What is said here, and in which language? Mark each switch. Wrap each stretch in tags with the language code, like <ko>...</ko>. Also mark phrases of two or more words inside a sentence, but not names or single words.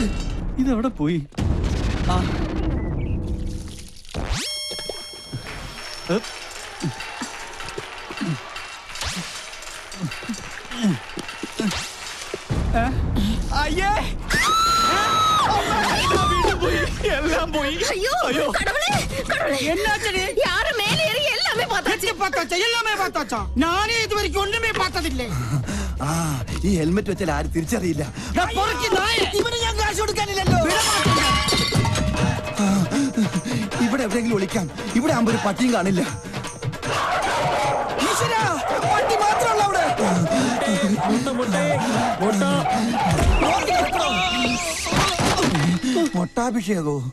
<ml>ഇതെവിടെ പോയി? അയ്യേ എല്ലാം പോയി.</ml> <ta>ஐயோ கடவுளே கடவுளே என்னாச்சு? யாரு மேலே ஏறி எல்லாமே பார்த்தாச்சு. எல்லாமே பார்த்தாச்சா? நானே இதுவரைக்கும் ஒண்ணுமே பார்த்ததில்லை.</ta> <ml>ഈ ഹെൽമെറ്റ് വെച്ചാൽ ആരും തിരിച്ചറിയില്ല. ഇവന് ഞാൻ കാശ് കൊടുക്കാനില്ലല്ലോ. ഇവിടെ എവിടെയെങ്കിലും ഒളിക്കാം. ഇവിടെ ആകുമ്പോ ഒരു പട്ടിയും കാണില്ല. പട്ടി മാത്രമല്ല അവിടെ. മൊട്ടാഭിഷേകോ?</ml>